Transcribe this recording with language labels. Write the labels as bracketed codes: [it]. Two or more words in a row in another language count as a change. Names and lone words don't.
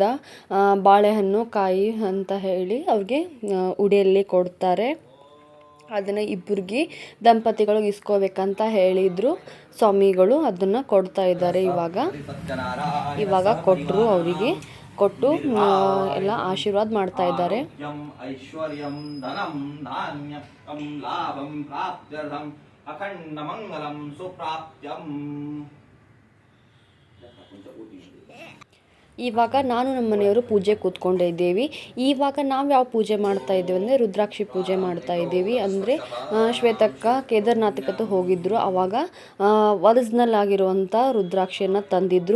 [kn] ಬಾಳೆಹಣ್ಣು ಕಾಯಿ ಅಂತ ಹೇಳಿ ಅವ್ರಿಗೆ ಉಡಿಯಲ್ಲಿ ಕೊಡ್ತಾರೆ. ಅದನ್ನು ಇಬ್ಬರಿಗೆ ದಂಪತಿಗಳು ಇಸ್ಕೋಬೇಕಂತ ಹೇಳಿದರು ಸ್ವಾಮಿಗಳು. ಅದನ್ನು ಕೊಡ್ತಾ ಇದ್ದಾರೆ ಇವಾಗ ಕೊಟ್ಟರು ಅವರಿಗೆ. ಕೊಟ್ಟು ಎಲ್ಲ ಆಶೀರ್ವಾದ ಮಾಡ್ತಾ ಇದ್ದಾರೆ. [sa] ಆರೋಗ್ಯಂ ಐಶ್ವರ್ಯಂ ಧನಂ ಧಾನ್ಯಂ ಲಾಭಂ ಪ್ರಾಪ್ತ್ಯರ್ಥಂ ಅಖಂಡ ಮಂಗಲಂ ಸುಪ್ರಾಪ್ತ್ಯಂ. [kn] ಇವಾಗ ನಾನು ನಮ್ಮ ಮನೆಯವರು ಪೂಜೆ ಕೂತ್ಕೊಂಡಿದ್ದೀವಿ. ಇವಾಗ ನಾವು ಯಾವ ಪೂಜೆ ಮಾಡ್ತಾ ಇದ್ದೀವಿ ಅಂದರೆ ರುದ್ರಾಕ್ಷಿ ಪೂಜೆ ಮಾಡ್ತಾ ಇದ್ದೀವಿ. ಅಂದರೆ ಶ್ವೇತಕ್ಕ ಕೇದಾರ್ನಾಥಕ್ಕಂತೂ ಹೋಗಿದ್ದರು. ಆವಾಗ ಒರಿಜಿನಲ್ ಆಗಿರುವಂಥ ರುದ್ರಾಕ್ಷಿಯನ್ನು ತಂದಿದ್ದರು.